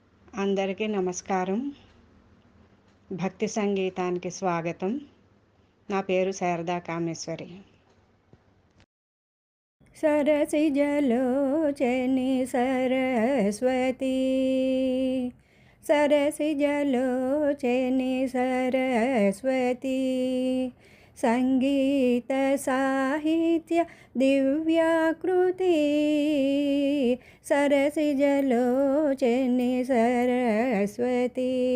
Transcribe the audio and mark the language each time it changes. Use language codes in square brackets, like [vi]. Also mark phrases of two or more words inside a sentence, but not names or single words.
[te] అందరికీ నమస్కారం. భక్తి సంగీతానికి స్వాగతం. నా పేరు శారదా కామేశ్వరి. [sa] सरसिजलोचनि सरस्वती, सरसिजलोचनि सरस्वती, संगीत साहित्य दिव्याकृति, सरसिजलोचनि सरस्वती.